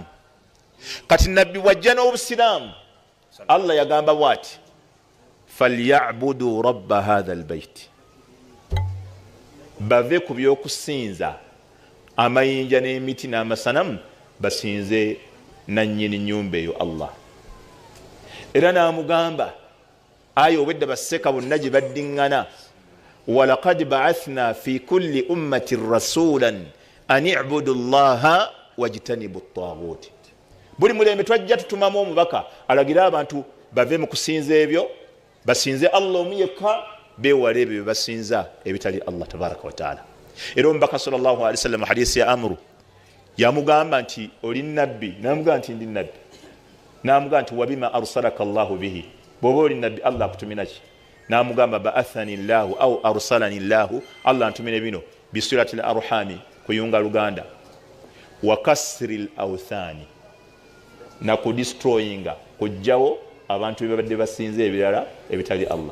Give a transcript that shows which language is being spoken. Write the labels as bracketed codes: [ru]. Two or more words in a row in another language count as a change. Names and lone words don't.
[lg] Kati nabbi wajja n'Obusiraamu, Allah yagamba bw'ati [ar] فليعبدوا رب هذا البيت, [lg] bave ku by'okusinza amayinja n'emiti n'amasanamu basinze nannyini nnyumba eyo Allah. Era n'amugamba aya obwedda basseka bonna gye baddiŋŋana, [ar] ولقد بعثنا في كل أمة رسولا أن اعبدوا الله واجتنبوا الطاغوت. [lg] Buli mulembe twajja tutumamu omubaka alagira abantu bave mu kusinza ebyo, basinze Allah omu yekka, beewale ebyo basinza ebitali Allah [ar] تبارك وتعالى. [lg] Era omubaka [ar] صلى الله عليه وسلم [lg] hadisi ya Amru yamugamba nti oli nabbi, namugamba nti ndi nabbi, namugamba nti [ar] وبما أرسلك الله به, [lg] bw'oba oli nabbi Allah akutumina ki? Namugamba [ar] بعثني الله أو أرسلني الله, [lg] Allah antumine bino [ar] بصلة الأرحام, [lg] kuyunga luganda, [ar] وكسر الأوثان, [lg] na kudestroyinga, kujjawo abantu bebadde basinze ebirala ebitali Allah.